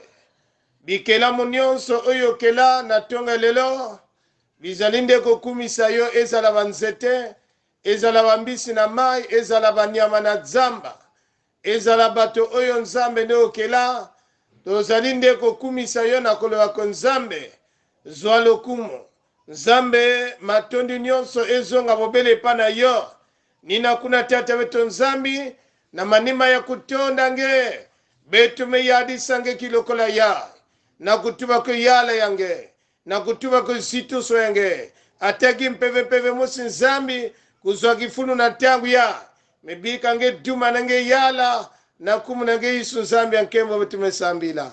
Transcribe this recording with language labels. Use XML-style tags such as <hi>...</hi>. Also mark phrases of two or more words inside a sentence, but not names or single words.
<ln>Bikelamu nyonso oyo kela na tonga lelo, bizali nde kokumisa yo, ezala banzete, ezala bambisi na mai, ezala banyama na zamba, ezala bato oyo nzambe nde okela, tozali nde kokumisa yo na koloba ko nzambe, zwa lokumu. Nzambe matondi nyonso ezonga bobele pa na yo,</ln> <ktu>nina kuna tata beto nzambi, na manima ya kutonda nge, betu me yadi sange kilokola ya. Na kutuba ko yala yange, na kutuba ko situso yange, atagi mpeve musi nzambi, kuzwa kifunu na tangu ya, mebika nge duma nange yala na kumu nange isu nzambi ya nkembo tumesambila.</ktu>